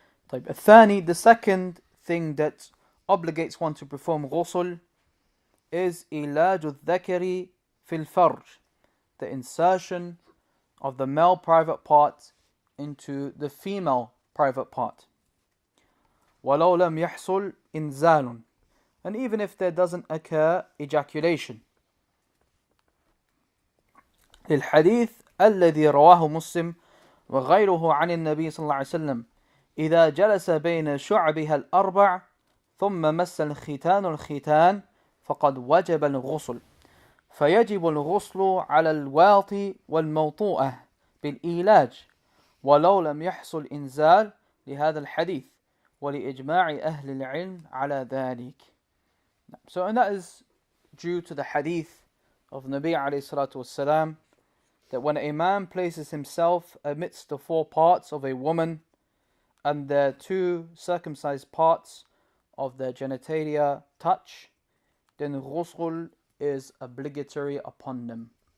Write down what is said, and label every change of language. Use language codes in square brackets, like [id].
[en] The second thing that obligates one to perform ghusl is [ar] إيلاج الذكر في الفرج, [en] the insertion of the male private part into the female private part. [ar] وَلَوْ لَمْ يَحْصُلْ إِنزَالٌ, [en] and even if there doesn't occur ejaculation. [ar] للحديث الذي رواه مسلم وغيره عن النبي صلى الله عليه وسلم إذا جلس بين شعبها الأربع ثم مس الختان الختان فقد وجب الغسل فيجب الغسل على الواطي والموطوءة بالإيلاج ولو لم يحصل إنزال لهذا الحديث ولإجماع أهل العلم على ذلك. [en] So, and that is due to the hadith of Nabi alayhi salatu wasalam, that when a man places himself amidst the four parts of a woman and their two circumcised parts of their genitalia touch, then ghusl is obligatory upon them.